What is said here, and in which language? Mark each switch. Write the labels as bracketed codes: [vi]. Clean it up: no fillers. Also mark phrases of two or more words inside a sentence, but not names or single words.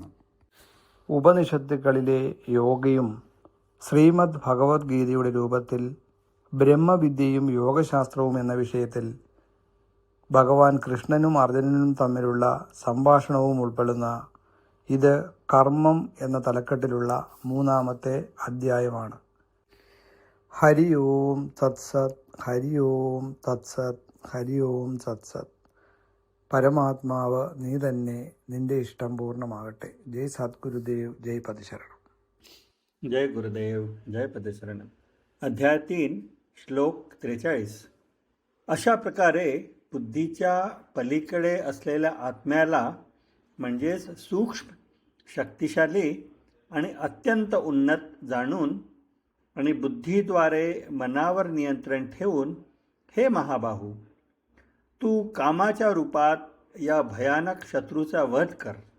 [ml] ഉപനിഷത്തുക്കളിലെ യോഗയും ശ്രീമദ് ഭഗവത്ഗീതയുടെ രൂപത്തിൽ ബ്രഹ്മവിദ്യയും യോഗശാസ്ത്രവും എന്ന വിഷയത്തിൽ ഭഗവാൻ കൃഷ്ണനും അർജുനനും തമ്മിലുള്ള സംഭാഷണവും ഉൾപ്പെടുന്ന ഇത് കർമ്മം എന്ന തലക്കെട്ടിലുള്ള 3ാമത്തെ അധ്യായമാണ്. ഹരി ഓം തത്സത്, ഹരി ഓം തത്സത്, ഹരി ഓം തത്സത്. പരമാത്മാവ് നീ തന്നെ, നിന്റെ ഇഷ്ടം പൂർണ്ണമാകട്ടെ. ജയ് സദ്ഗുരുദേവ്, ജയ് പതിശരണം. [mr] जय गुरुदेव, जय पदशरण. अध्याय 3, श्लोक 43. अशा प्रकारे बुद्धीच्या पलीकडे असलेल्या आत्म्याला म्हणजेच सूक्ष्म, शक्तिशाली आणि अत्यंत उन्नत जाणून आणि बुद्धीद्वारे मनावर नियंत्रण ठेवून, हे महाबाहू, तू कामाच्या रूपात या भयानक शत्रूचा वध कर.